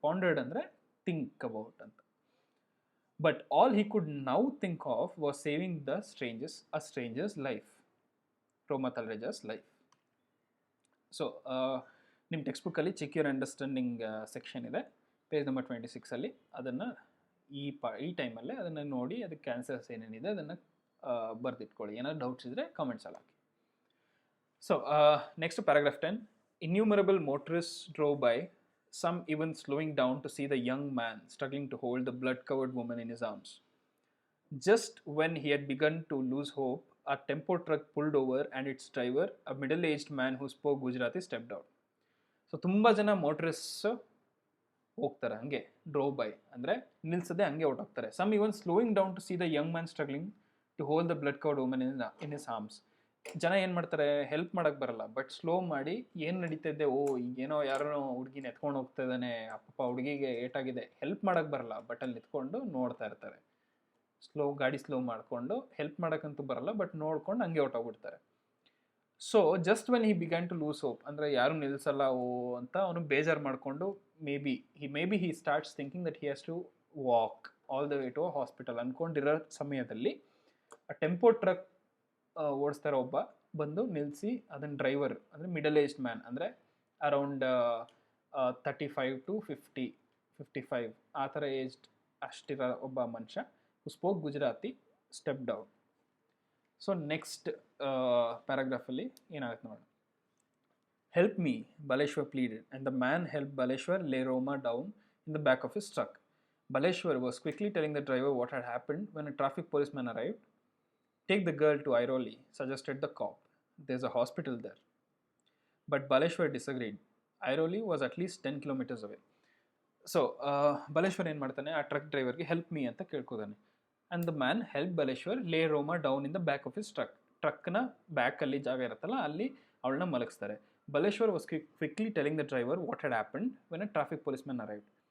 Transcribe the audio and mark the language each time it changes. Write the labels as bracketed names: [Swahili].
[English] pondered [Kannada] ಅಂದರೆ think about ಅಂತ. [English] But all he could now think of was saving the stranger's life, Roma Talreja's life. [Kannada] So ನಿಮ್ಮ text ಬುಕ್ಕಲ್ಲಿ check your understanding section ಇದೆ, page number 26 ಅದನ್ನು ಈ ಟೈಮಲ್ಲೇ ಅದನ್ನು ನೋಡಿ ಅದಕ್ಕೆ ಆನ್ಸರ್ಸ್ ಏನೇನಿದೆ ಅದನ್ನು ಬರೆದಿಟ್ಕೊಳ್ಳಿ. ಏನಾದ್ರು ಡೌಟ್ಸ್ ಇದ್ದರೆ ಕಾಮೆಂಟ್ಸಲ್ಲಿ ಹಾಕಿ. So next paragraph 10. [English] Innumerable motorists drove by, some even slowing down to see the young man struggling to hold the blood-covered woman in his arms. Just when he had begun to lose hope, a tempo truck pulled over and its driver, a middle-aged man who spoke Gujarati, stepped out. [Kannada] So ತುಂಬ ಜನ ಮೋಟ್ರಿಸ್ಟ್ಸ್ ಹೋಗ್ತಾರೆ ಹಂಗೆ, drove by ಅಂದರೆ ನಿಲ್ಲಿಸದೆ ಹಂಗೆ ಹೊರಟೋಗ್ತಾರೆ. [English] Some even slowing down to see the young man struggling to hold the blood covered woman in his arms. [Kannada] ಜನ ಏನು ಮಾಡ್ತಾರೆ, help ಮಾಡೋಕ್ಕೆ ಬರಲ್ಲ, ಬಟ್ ಸ್ಲೋ ಮಾಡಿ ಏನು ನಡೀತಿದ್ದೆ, ಈಗೇನೋ ಯಾರೋ ಹುಡುಗಿನ ಎತ್ಕೊಂಡು ಹೋಗ್ತಾ ಇದ್ದಾನೆ, ಅಪ್ಪ ಹುಡುಗಿಗೆ ಏಟಾಗಿದೆ, ಹೆಲ್ಪ್ ಮಾಡೋಕ್ಕೆ ಬರಲ್ಲ, ಬಟ್ ಅಲ್ಲಿ ನಿಂತ್ಕೊಂಡು ನೋಡ್ತಾ ಇರ್ತಾರೆ. ಗಾಡಿ ಸ್ಲೋ ಮಾಡಿಕೊಂಡು ಹೆಲ್ಪ್ ಮಾಡೋಕ್ಕಂತೂ ಬರಲ್ಲ, ಬಟ್ ನೋಡ್ಕೊಂಡು ಹಂಗೆ ಹೊರಟೋಗ್ಬಿಡ್ತಾರೆ. So [English] just when he began to lose hope, [Kannada] ಅಂದರೆ ಯಾರು ನಿಲ್ಲಿಸಲ್ಲ ಅಂತ ಅವನು ಬೇಜಾರು ಮಾಡಿಕೊಂಡು [English] maybe he starts thinking that he has to walk all the way to a hospital [Kannada] ಅಂದ್ಕೊಂಡಿರೋ ಸಮಯದಲ್ಲಿ ಆ ಟೆಂಪೋ ಟ್ರಕ್ ಓಡಿಸ್ತಾರೋ ಒಬ್ಬ ಬಂದು ನಿಲ್ಲಿಸಿ ಅದನ್ನು ಡ್ರೈವರ್ ಅಂದರೆ ಮಿಡಲ್ ಏಜ್ಡ್ ಮ್ಯಾನ್, ಅಂದರೆ ಅರೌಂಡ್ 35 to 55 ಆ ಥರ ಏಜ್ಡ್ ಅಷ್ಟಿರೋ ಒಬ್ಬ ಮನುಷ್ಯ spoke Gujarati step down. So next ಪ್ಯಾರಾಗ್ರಾಫಲ್ಲಿ ಏನಾಗುತ್ತೆ ನೋಡೋಣ. [English] Help me, Baleshwar pleaded, and the man helped Baleshwar lay Roma down in the back of his truck. Baleshwar was quickly telling the driver what had happened when a traffic policeman arrived. Take the girl to Airoli, suggested the cop. There's a hospital there. But Baleshwar disagreed. Airoli was at least 10 kilometers away. [Kannada] So Baleshwar ಏನು ಮಾಡ್ತಾನೆ, ಆ truck ಡ್ರೈವರ್ಗೆ [English] help me [Kannada] ಅಂತ ಕೇಳ್ಕೋತಾನೆ. [English] And the man help Baleshwar lay Roma down in the back of his truck. [Kannada] ಟ್ರಕ್ನ ಬ್ಯಾಕಲ್ಲಿ ಜಾಗ ಇರುತ್ತಲ್ಲ ಅಲ್ಲಿ ಅವಳನ್ನ ಮಲಗಿಸ್ತಾರೆ. [English] Baleshwar was quickly telling the driver what had happened when a traffic policeman arrived.